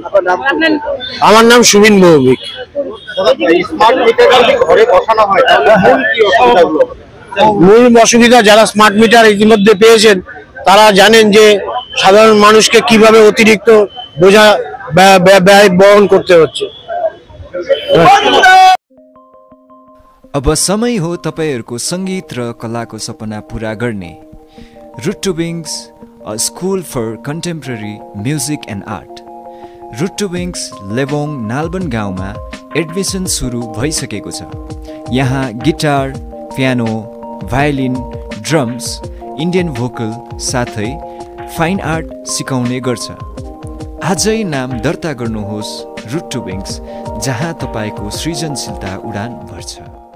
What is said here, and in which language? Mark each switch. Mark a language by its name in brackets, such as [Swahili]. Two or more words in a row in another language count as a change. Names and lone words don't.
[Bangla] আমার নাম সুবিন ভৌমিক। মূল অসুবিধা, যারা স্মার্ট মিটার ইতিমধ্যে পেয়েছেন তারা জানেন যে সাধারণ মানুষকে কিভাবে অতিরিক্ত বোঝা ব্যয় বহन করতে হচ্ছে। [Nepali] अब समय हो तपाईहरुको संगीत र कलाको सपना पूरा गर्ने। [English] रुट टु विंग्स, a school for contemporary music and art. [Nepali] रुट टु विंग्स लेबोङ नालबन गाउँमा एडमिसन सुरु भइसकेको छ। यहाँ गिटार, पियानो, भायोलिन, ड्रम्स, [English] Indian vocal [Nepali] साथै [English] fine art [Nepali] सिकाउने गर्छ। आजै नाम दर्ता गर्नुहोस् रुट टु विंग्स, जहाँ तपाईको सृजनशीलता उडान भर्छ।